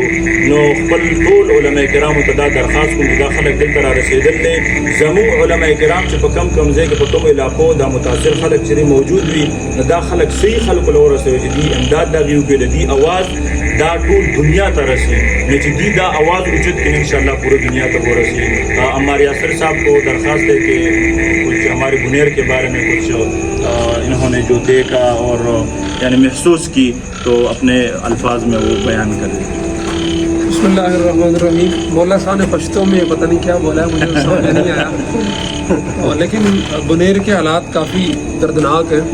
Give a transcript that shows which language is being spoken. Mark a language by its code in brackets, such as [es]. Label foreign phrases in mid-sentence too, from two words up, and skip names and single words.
[ps] نو خپل ټول علماء کرامو ته دا درخواست کوم چې دا خلک دلته را رسېدل دی. زموږ علماء کرام چې په کم ځای کې په کومو علاقو دا متاثر خلک چې موجود وي نو دا خلک صحیح خلکو له ورسوي چې دي امداد د هغې وکړي، د دې اواز دا ټول دنیا ته رسي. نو چې دی دا आवाज़ اوچت کړي [ur] انشاءاللہ پورے دنیا تک وہ رسی. عمار یاسر صاحب کو درخواست ہے کہ کچھ ہمارے بنیر کے بارے میں کچھ انہوں نے جو دیکھا اور یعنی محسوس کی تو اپنے الفاظ میں وہ بیان کریں. [ar] بسم اللہ الرحمن الرحیم. [ur] مولا صاحب نے پشتوں میں پتہ نہیں کیا بولا ہے، مجھے سمجھ نہیں آیا، لیکن بنیر کے حالات کافی دردناک ہیں.